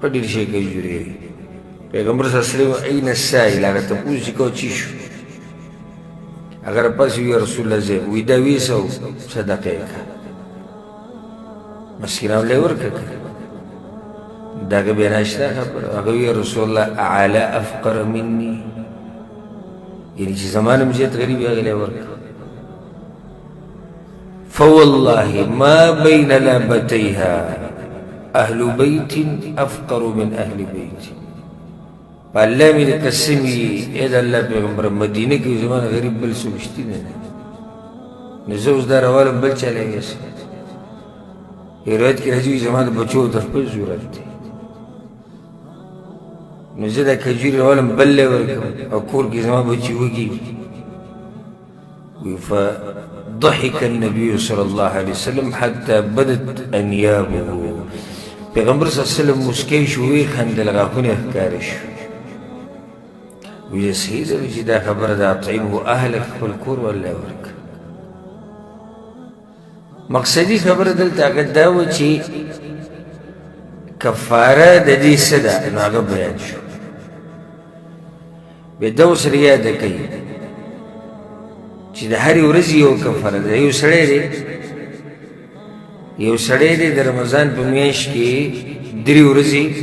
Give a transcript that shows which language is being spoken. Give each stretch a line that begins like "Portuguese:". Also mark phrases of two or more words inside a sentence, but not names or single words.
Pashto: ډېر شی کجورې وې پیغمبر
Arabic: صلی الله علیه وسلم این السائل
Pashto: هغه تپوس یې کوه څه شو هغه راپاڅې وي
Arabic: یا رسول الله
Pashto: زه وی دا ویسه او صدقه یې کړه مسکینانو له یې ورکړه د هغه بیا ناشنا خبره هغه وی
Arabic: یا رسول الله اعلی افقر مني
Pashto: یعنې چې زما نه م زیات غریب هغې له یې ورکړه
Arabic: فوالله ما بين لابتيها أهل بيت أفقر من أهل بيت
Pashto: فالله مې د قسم وي ای د الله پیغمبر مدینه کې زما نه غریب بل څوک شته نه نو زه اوس دا راوالم بل چا له یې روایت کې راځي زما د بچو د خپل ضرورت دی نو زه دا کجورې راوالم بل له یې ورکړم او کور کې زما بچي وږي وي
Arabic: ضحك النبي صلى الله عليه وسلم حتى بدت انيابه
Pashto: پیغمبر
Arabic: صلی الله علیه وسلم
Pashto: مسکی شو وی خندل غاښونه ښکاره شو وی صحیح ده چې دا خبره ده
Arabic: اطعمه اهلک
Pashto: خپل کور والله ورکړه مقصدي خبره دلته هغه دا وه چې کفاره د دې څه ده نو هغه بیان شو بیا دا اوس یاده کوي چې د هرې ورځې یو کفاره ده یو سړی دی د رمضان په میاشت کې درې ورځې